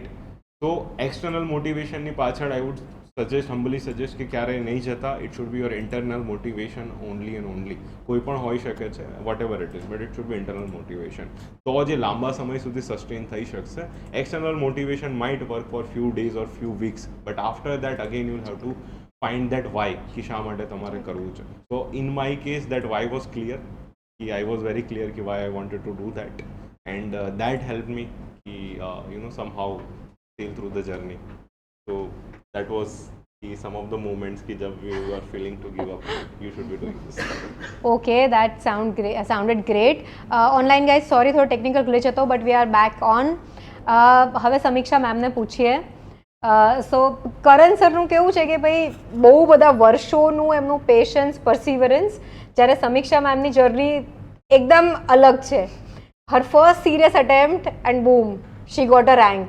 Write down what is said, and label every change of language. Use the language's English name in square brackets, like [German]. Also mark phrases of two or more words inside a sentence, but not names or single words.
[Gujarati] તો એક્સટર્નલ મોટિવેશનની પાછળ [English] I would humbly suggest [Gujarati] કે ક્યારેય નહીં જતા. [English] It should be your internal motivation only and only. [Gujarati] કોઈ પણ હોઈ શકે છે, [English] whatever it is, but it should be internal motivation. [Gujarati] તો જે લાંબા સમય સુધી સસ્ટેન થઈ શકશે. [English] External motivation might work for few days or few weeks, but after that again you have to find that why, [Gujarati] कि શા માટે તમારે કરવું છે. [English] So in my case that why was clear, कि I was very clear कि why I wanted to do that, and that helped me कि somehow sail through the journey. So that was some of the moments [Hindi] कि जब [English] you are feeling to give up, you should be doing this. Okay, that sounded great. Online guys, sorry [Gujarati] થોડો ટેકનિકલ ગ્લિચ હતો, [English] but we are back on. [Gujarati] હવે સમીક્ષા મેમને પૂછીએ. સો કરણ સરનું કેવું છે કે ભાઈ બહુ બધા વર્ષોનું એમનું પેશન્સ, પરસિવરન્સ, જ્યારે સમીક્ષા મેમની જર્ની એકદમ અલગ છે. [English] Her first serious attempt and boom, she got a rank.